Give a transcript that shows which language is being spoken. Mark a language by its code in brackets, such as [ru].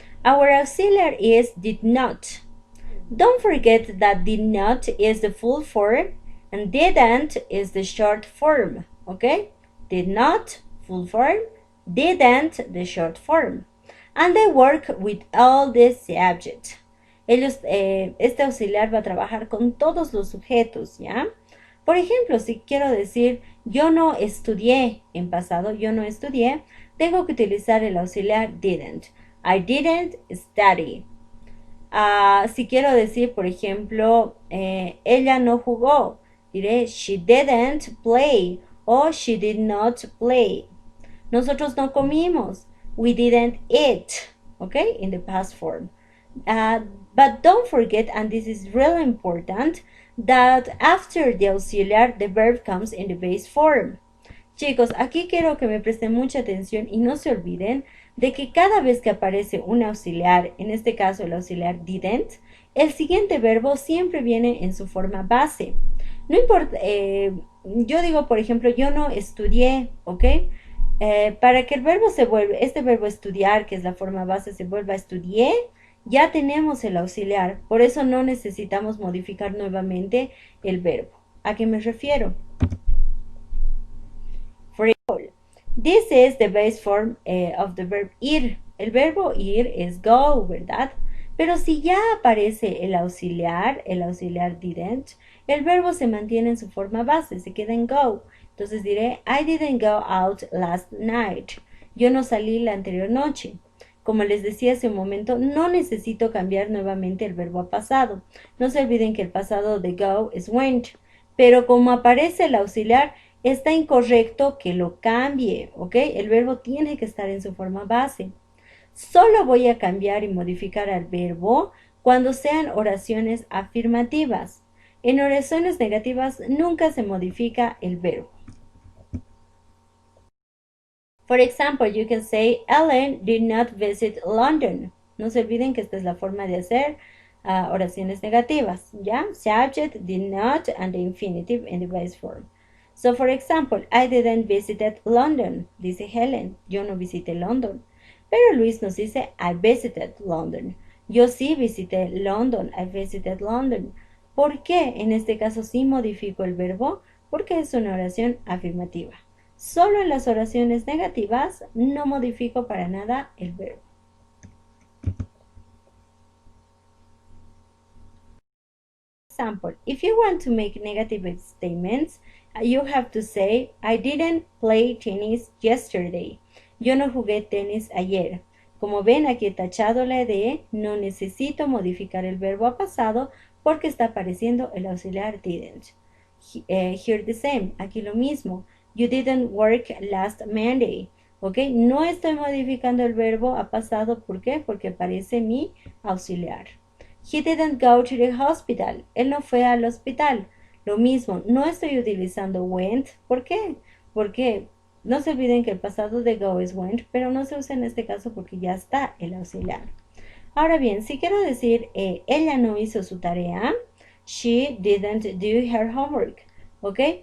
[en] Our auxiliary is did not. Don't forget that did not is the full form and didn't is the short form, okay? Did not, full form, didn't, the short form. And they work with all the subject. [es] Este auxiliar va a trabajar con todos los sujetos, ¿ya? Por ejemplo, si quiero decir yo no estudié en pasado, yo no estudié, tengo que utilizar el auxiliar didn't. [en] I didn't study. [es] Si quiero decir, por ejemplo, ella no jugó, diré [en] she didn't play [es] o [en] she did not play. [es] Nosotros no comimos. [en] We didn't eat, okay, in the past form. But don't forget, and this is really important, that after the auxiliar, the verb comes in the base form. [es] Chicos, aquí quiero que me presten mucha atención y no se olviden de que cada vez que aparece un auxiliar, en este caso el auxiliar didn't, el siguiente verbo siempre viene en su forma base. No importa, yo digo, por ejemplo, yo no estudié, ¿ok? Para que el verbo se vuelva, este verbo estudiar, que es la forma base, se vuelva estudié, ya tenemos el auxiliar. Por eso no necesitamos modificar nuevamente el verbo. ¿A qué me refiero? [en] For example, this is the base form of the verb ir. [es] El verbo ir es go, ¿verdad? Pero si ya aparece el auxiliar didn't, el verbo se mantiene en su forma base, se queda en go. Entonces diré, [en] I didn't go out last night. [es] Yo no salí la anterior noche. Como les decía hace un momento, no necesito cambiar nuevamente el verbo a pasado. No se olviden que el pasado de go es went. Pero como aparece el auxiliar, está incorrecto que lo cambie, ¿ok? El verbo tiene que estar en su forma base. Solo voy a cambiar y modificar al verbo cuando sean oraciones afirmativas. En oraciones negativas nunca se modifica el verbo. [en] For example, you can say, Ellen did not visit London. [es] No se olviden que esta es la forma de hacer oraciones negativas, ¿ya? [en] Subject, did not, and the infinitive in the base form. So, for example, I didn't visit London, [es] dice Helen. Yo no visité London. Pero Luis nos dice, [en] I visited London. [es] Yo sí visité London. [en] I visited London. [es] ¿Por qué? En este caso sí modifico el verbo porque es una oración afirmativa. Solo en las oraciones negativas no modifico para nada el verbo. [en] Example, if you want to make negative statements, you have to say, I didn't play tennis yesterday. [es] Yo no jugué tenis ayer. Como ven, aquí he tachado la D, no necesito modificar el verbo a pasado porque está apareciendo el auxiliar didn't. [en] Here the same, [es] aquí lo mismo. [en] You didn't work last Monday. ¿Ok? [es] No estoy modificando el verbo a pasado, ¿por qué? Porque aparece mi auxiliar. [en] He didn't go to the hospital. [es] Él no fue al hospital. Lo mismo, no estoy utilizando went. ¿Por qué? Porque no se olviden que el pasado de go es went, pero no se usa en este caso porque ya está el auxiliar. Ahora bien, si quiero decir ella no hizo su tarea, [en] she didn't do her homework. [es] ¿Ok?